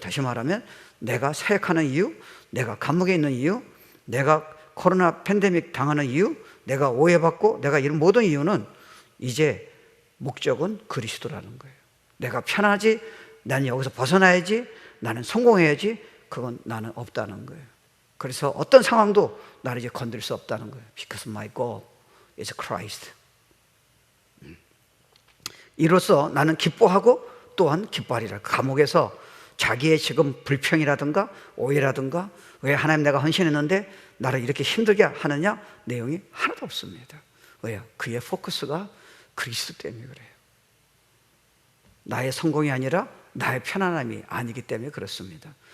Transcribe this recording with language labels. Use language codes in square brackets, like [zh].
[ko] 다시 말하면 내가 사역하는 이유, 내가 감옥에 있는 이유, 내가 코로나 팬데믹 당하는 이유, 내가 오해받고 내가 이런 모든 이유는 이제 목적은 그리스도라는 거예요. 내가 편하지, 나는 여기서 벗어나야지, 나는 성공해야지, 그건 나는 없다는 거예요. 그래서 어떤 상황도 나를 이제 건드릴 수 없다는 거예요. [en] Because my goal is Christ. [ko] 이로써 나는 기뻐하고 또한 기뻐하리라. 감옥에서 자기의 지금 불평이라든가 오해라든가, 왜 하나님 내가 헌신했는데 나를 이렇게 힘들게 하느냐, 내용이 하나도 없습니다. 왜요? 그의 포커스가 그리스도 때문에 그래요. 나의 성공이 아니라 나의 편안함이 아니기 때문에 그렇습니다.